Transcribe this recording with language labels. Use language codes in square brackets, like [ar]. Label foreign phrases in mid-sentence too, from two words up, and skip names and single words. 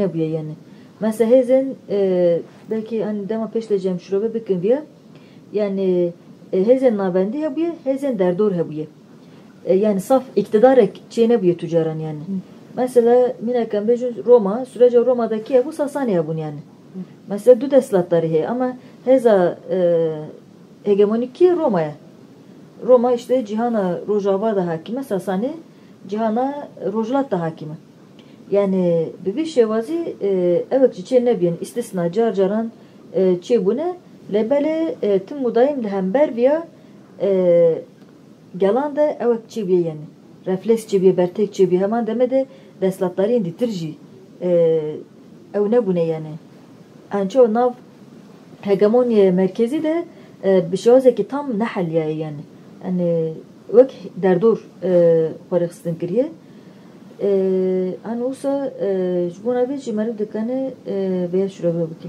[ku] nebûye yani mesela hêzên belkî hani dema pêş de cem şirobe bikin viye yani hêzên navendî hebûye hêzên derdor hebûye yani saf iktidarek çê nebûye tu caran yani mesela mînak em bêjin Roma süreca Roma'daki hebû Sasani hebûn yani mesela du destlatdarî heye ama hêza hegemonîkî Roma'ya Roma işte cihana Rojava da hakime Sasani cihana Rojlat da hakime yani bir şevazî evet çê nebiyen istisna caran çê bûne lebele tim mudayim li hember viya gelan da evet çê biye yani refleks çê biye bertek çê biye heman demede destlatdariyên dîtir jî ew nebûne yani anço nav hegemonya merkezî de bi şewazekî tam neheliye yani yani wek derdor xwarexistin kiriye an wisa ji bona vê jî meriv dikane vêya şirobe bike